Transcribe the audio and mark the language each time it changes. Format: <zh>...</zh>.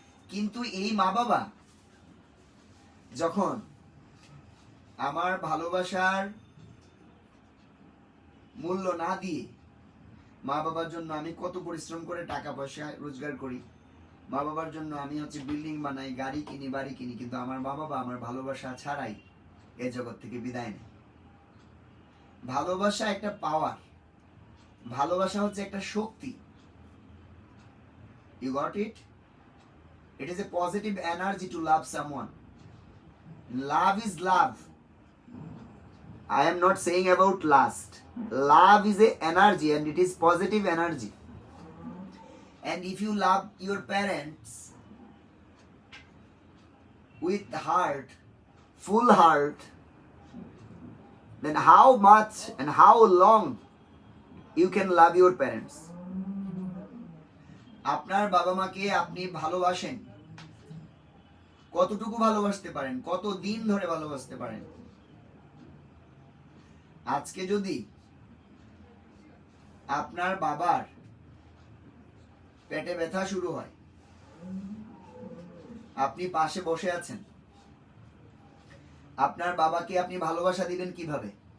<bn>কিন্তু এই মা বাবা যখন আমার ভালোবাসার মূল্য না দিয়ে, মা বাবার জন্য আমি কত পরিশ্রম করে টাকা পয়সা রোজগার করি, মা বাবার জন্য আমি হচ্ছে বিল্ডিং বানাই, গাড়ি কিনি, বাড়ি কিনি, কিন্তু আমার মা বাবা আমার ভালোবাসা ছাড়াই এ জগৎ থেকে বিদায় নেয়। ভালোবাসা একটা পাওয়ার, ভালোবাসা হচ্ছে একটা শক্তি।</bn> <en>You got it? It is a positive energy to love someone. Love is love. I am not saying about lust. Love is a energy and it is positive energy. And if you love your parents with heart, full heart, then how much and how long you can love your parents?</en> <bn>আপনার বাবা মাকে আপনি ভালোবাসেন, কতটুকু ভালোবাসতে পারেন, কত দিন ধরে ভালোবাসতে পারেন? আজকে যদি আপনার বাবার পেটে ব্যথা শুরু হয়, আপনি পাশে বসে আছেন, আপনার বাবাকে আপনি ভালোবাসা দিবেন কিভাবে?</bn>